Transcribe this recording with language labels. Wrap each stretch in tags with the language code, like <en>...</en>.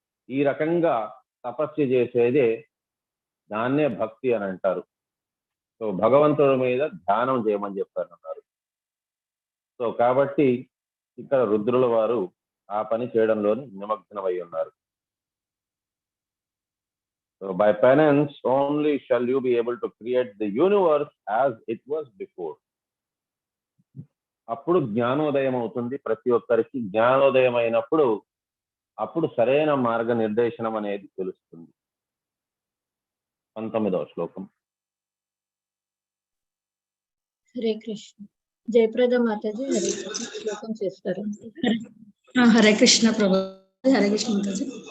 <te>ఈ రకంగా తపస్సు చేసేదే దాన్నే భక్తి అని అంటారు. సో భగవంతుడి మీద ధ్యానం చేయమని చెప్పారన్నారు. సో కాబట్టి ఇక్కడ రుద్రుల వారు ఆ పని చేయడంలోని నిమగ్నమై ఉన్నారు.</te> <en>So by penance only shall you be able to create the universe as it was before.</en> <te>అప్పుడు జ్ఞానోదయం అవుతుంది ప్రతి ఒక్కరికి. జ్ఞానోదయం అయినప్పుడు అప్పుడు సరైన మార్గ నిర్దేశనం అనేది తెలుస్తుంది. 19వ శ్లోకం. హరే కృష్ణ. జయప్రద మాతాజీ హరే కృష్ణ శ్లోకం చేస్తారు. హరే కృష్ణ ప్రభు. హరే కృష్ణ మాతాజీ.</te>